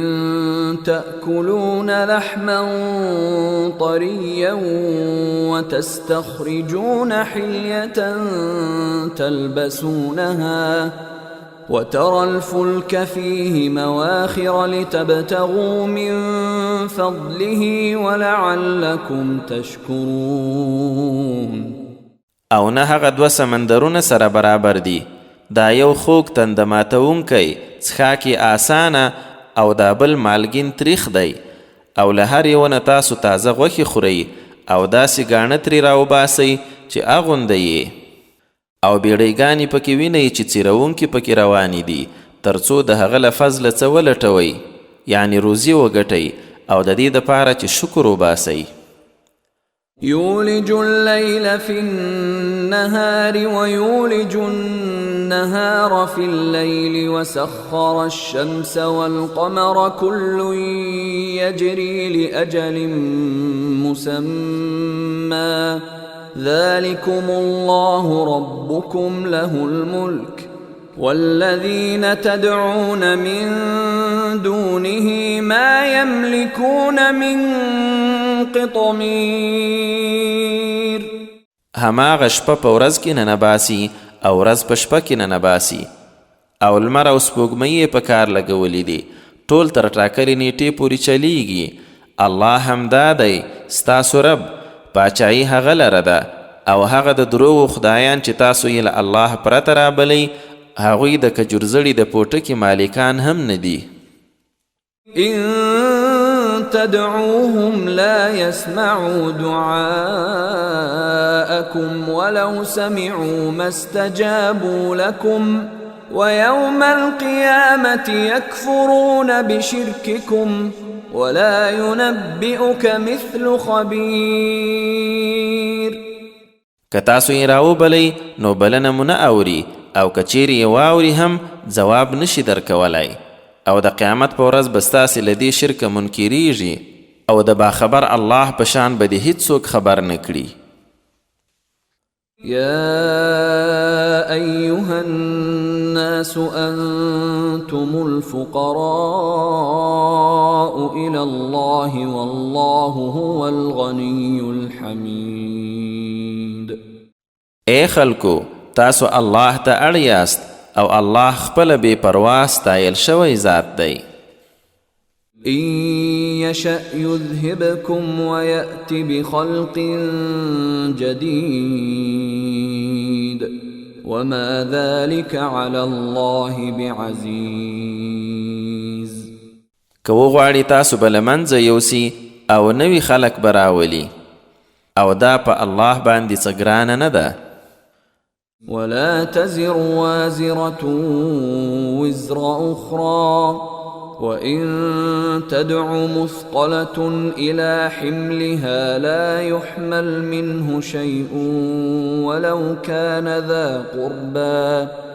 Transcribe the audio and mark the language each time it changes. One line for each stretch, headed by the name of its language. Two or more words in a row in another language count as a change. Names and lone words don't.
Arabic: تأكلون لحما طريا وتستخرجون حلية تلبسونها وترى الفلك فيه مواخر لتبتغوا من فضله ولعلكم تشكرون.
Pashto: او نه هغه دوه سمندرونه سره برابر دي، دا یو خوږ تنده ماتونکی څښاک آسانه او دا بل مالګین تریخ دی او له هر یو نه تاسو تازه غوښې خورئ او داسې ګاڼه ترې راوباسئ چې اغونده یې او بیړیګانې پکې وینئ چې څیرونکي پکې روانې دي تر څو د هغه له فضله څه ولټوئ یعنی روزي وګټئ او د دې دپاره چې شکر وباسئ.
Arabic: يولج الليل في النهار ويولج النهار في الليل وسخر الشمس والقمر كل يجري لأجل مسمى ذلكم الله ربكم له الملك والذين تدعون من دونه ما يملكون من قطمير.
Pashto: هماغه شپه په ورځ کې ننباسي او ورځ په شپه کې ننباسي او لمر او سپوږمۍ په کار لګولې دي، ټول تر ټاکلې نیټې پورې چلیږي. الله همدا دی ستاسو رب، پاچایي هغه لره ده او هغه د دروغو خدایان چې تاسو یې له الله پرته رابلئ هغوی د کجورزړي د پوټکي مالکان هم نه دي.
Arabic: إن تدعوهم لا يسمعوا دعاءكم ولو سمعوا ما استجابوا لكم ويوم القيامة يكفرون بشرككم ولا ينبئك مثل خبير.
Pashto: که تاسو یې راوبلئ نو بلنه مو نه اوري او که چیرې یې واوري هم ځواب نشي درکولی او د قیامت په ورځ به ستاسې له دې شرکه منکریږي او د باخبر الله په شان به دې هیڅوک خبر نه کړي.
Arabic: يا أيها الناس أنتم الفقراء إلى الله والله هو الغني الحميد.
Pashto: اے خلکو تاسو الله ته اړ یاست او الله خپل بے پروا ستایل شوی ذات دی.
Arabic: إن يشأ يذهبكم ويأت بخلق جديد وما ذلك على الله بعزيز.
Pashto: که وغواړي تاسو به له منځه یوسي او نوي خلق به راولي او دا په الله باندې څه ګرانه نه ده.
Arabic: ولا تزر وازرة وزر أخرى وإن تدع مثقلة إلى حملها لا يحمل منه شيء ولو كان ذا قربى